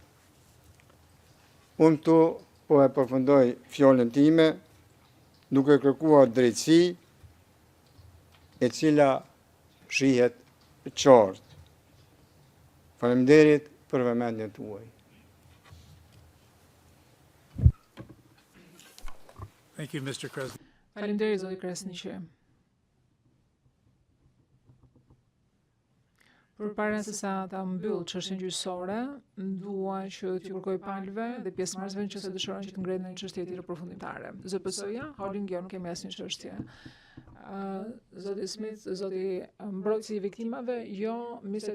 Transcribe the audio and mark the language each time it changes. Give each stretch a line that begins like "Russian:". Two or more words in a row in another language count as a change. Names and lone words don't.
Albanian: Unë tu po e përfundoj fjalën time duke kërkuar drejtësi e cila shihet qartë. Faleminderit për vëmendjen tuaj.
English: Thank you, Mr. Kresniq.
Albanian: Faleminderit zoti Kresniqi. Përpara se sa ta mbyll çështjen gjyqësore, dua që t'ju kërkoj palëve dhe pjesëmarrësve që se dëshirojnë që të ngrenë një çështje tjetër përfundimtare. ZPS-ja, holding jo, nuk kemi asnjë çështje. Zoti Smith, zoti mbrojtësi i viktimave, jo, Mr.